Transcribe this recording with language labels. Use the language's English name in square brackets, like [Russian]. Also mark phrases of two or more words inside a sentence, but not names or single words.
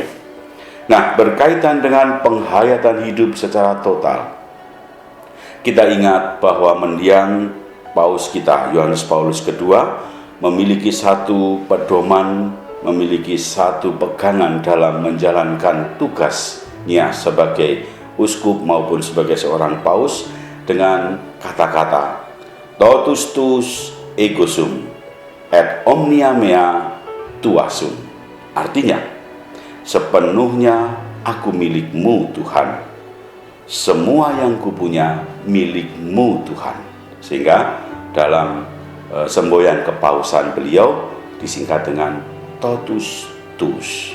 [Indonesian] Nah, berkaitan dengan penghayatan hidup secara total, kita ingat bahwa mendiang Paus kita, Yohanes Paulus II, memiliki satu pedoman, memiliki satu pegangan dalam menjalankan tugasnya sebagai uskup maupun sebagai seorang paus dengan kata-kata [Latin] totus tus ego sum et omnia mea tua sum. [Indonesian] Artinya, sepenuhnya aku milikmu Tuhan, semua yang kupunya milikmu Tuhan. Sehingga dalam semboyan kepausan beliau disingkat dengan [Latin] totus tus.